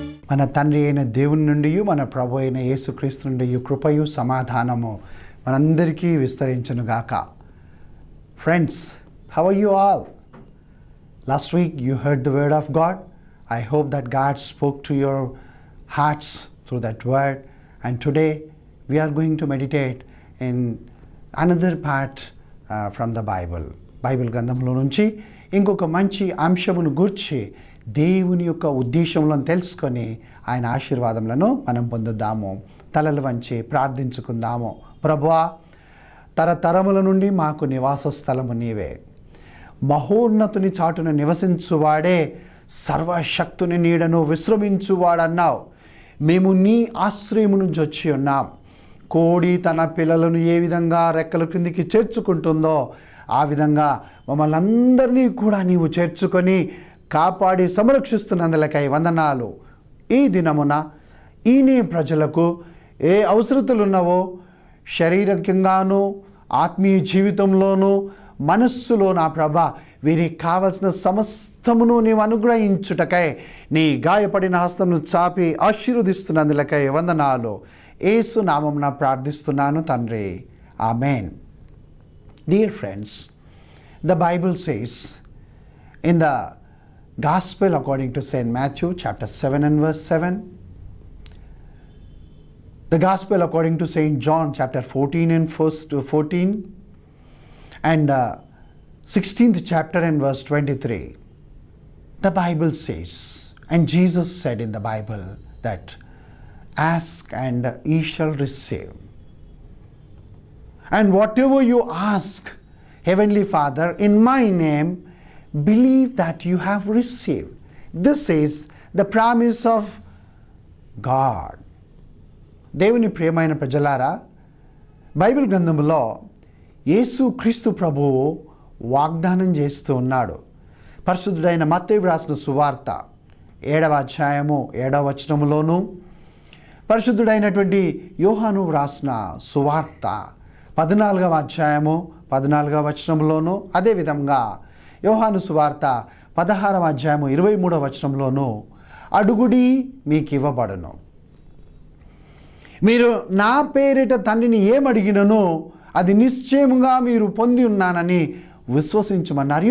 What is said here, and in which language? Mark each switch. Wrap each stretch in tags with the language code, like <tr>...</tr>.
<te>మన తండ్రి అయిన దేవుని నుండి మన ప్రభు అయిన యేసుక్రీస్తు నుండి కృపయు సమాధానము మనందరికీ విస్తరించునుగాక.</te> <en>Friends, how are you all? Last week you heard the word of God. I hope that God spoke to your hearts through that word. And today we are going to meditate in another part from the Bible.</en> <te>Bible గ్రంథంలో నుంచి ఇంకొక మంచి అంశమును గూర్చి దేవుని యొక్క ఉద్దేశంలో తెలుసుకొని ఆయన ఆశీర్వాదములను మనం పొందుదాము. తలలు వంచి ప్రార్థించుకుందాము. ప్రభువా, తరతరముల నుండి మాకు నివాస స్థలము నీవే. మహోన్నతుని చాటున నివసించువాడే సర్వశక్తుని నీడను విశ్రమించువాడన్నావు. మేము నీ ఆశ్రయము నుంచి వచ్చి ఉన్నాం. కోడి తన పిల్లలను ఏ విధంగా రెక్కల క్రిందికి చేర్చుకుంటుందో ఆ విధంగా మమ్మల్ని అందరినీ కూడా నీవు చేర్చుకొని కాపాడి సంరక్షిస్తున్నందులకై వందనాలు. ఈ దినమున ఈ నీ ప్రజలకు ఏ అవసరతలు ఉన్నావో శారీరకంగాను ఆత్మీయ జీవితంలోనూ మనస్సులో నా ప్రభ వీరికి కావలసిన సమస్తమును నీవు అనుగ్రహించుటకై నీ గాయపడిన హస్తమును చాపి ఆశీర్వదిస్తున్నందులకై వందనాలు. యేసు నామమున ప్రార్థిస్తున్నాను తండ్రి, ఆమేన్.</te> <en>Dear friends, the Bible says in the Gospel according to St. Matthew chapter 7 and verse 7, the Gospel according to St. John chapter 14 and verse 14, and 16th chapter and verse 23, the Bible says, and Jesus said in the Bible that ask and ye shall receive. And whatever you ask, Heavenly Father, in my name, believe that you have received. This is the promise of God.</en> <te>దేవుని ప్రియమైన ప్రజలారా, Bible గ్రంథములో యేసు క్రీస్తు ప్రభువు వాగ్దానం చేస్తూ ఉన్నాడు. పరిశుద్ధుడైన మత్తయి వ్రాసిన సువార్త 7వ అధ్యాయము 7వ వచనములోను, పరిశుద్ధుడైనటువంటి యోహాను వ్రాసిన సువార్త 14వ అధ్యాయము 14వ వచనంలోను, అదేవిధంగా యోహాను సువార్త 16వ అధ్యాయము 23వ వచనంలోను, అడుగుడి మీకు ఇవ్వబడును, మీరు నా పేరిట తండ్రిని ఏమడిగినను అది నిశ్చయముగా మీరు పొంది ఉన్నానని విశ్వసించమన్నారు.</te>